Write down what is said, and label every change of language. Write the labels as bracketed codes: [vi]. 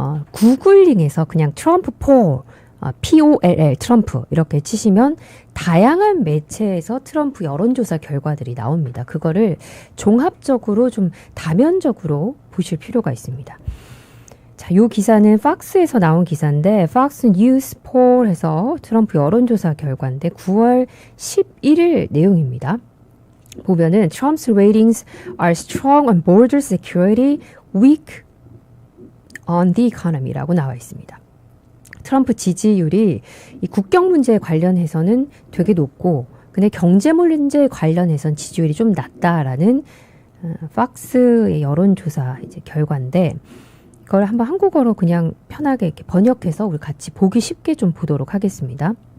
[ko] 구글링에서 그냥 트럼프 폴 POLL 트럼프 이렇게 치시면 다양한 매체에서 트럼프 여론조사 결과들이 나옵니다. 그거를 종합적으로 좀 다면적으로 보실 필요가 있습니다. 자, 요 기사는 팍스에서 나온 기사인데 Fox News Poll에서 트럼프 여론조사 결과인데 9월 11일 내용입니다. 보면은 [en] Trump's ratings are strong on border security, weak on the economy라고 [ko] 나와 있습니다. 트럼프 지지율이 이 국경 문제에 관련해서는 되게 높고 근데 경제 문제에 관련해서는 지지율이 좀 낮다라는 팍스의 여론조사 이제 결과인데 이걸 한번 한국어로 그냥 편하게 이렇게 번역해서 우리 같이 보기 쉽게 좀 보도록 하겠습니다.